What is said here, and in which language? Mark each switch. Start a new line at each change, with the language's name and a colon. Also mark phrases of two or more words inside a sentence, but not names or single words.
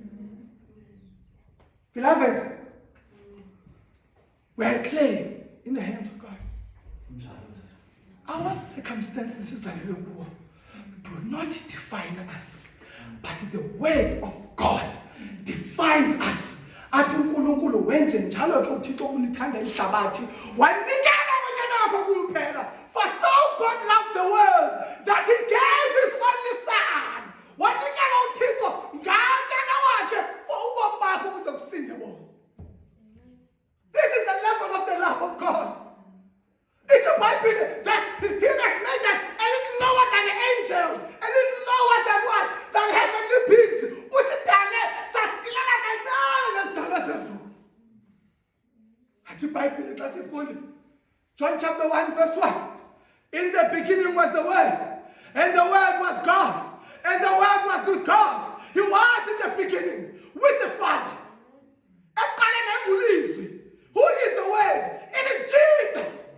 English: Beloved, we are clay in the hands of God. Our circumstances do not define us, but the word of God defines us.
Xhosa: Athi uNkulunkulu wenze njalo ke uThixo ulithanda ihlabathi wanikela unyana wakhe kuphela.
English: For so God loved the world that he gave his only son.
Xhosa: Wanikela uThixo nganyana wakhe for ubomi bakho ukuze kusinde bona.
English: This is the level of the love of God. It's a Bible that he has made us a little lower than the angels, a little lower than what? Than heavenly beings.
Zulu: Usidale sasilana kancane nesidalwa sezulu.
Xhosa: Athi iBhayibheli xa sifunda
English: John chapter 1 verse 1. In the beginning was the Word, and the Word was God, and the Word was with God. He was in the beginning with the Father. Who is the Word? It is Jesus.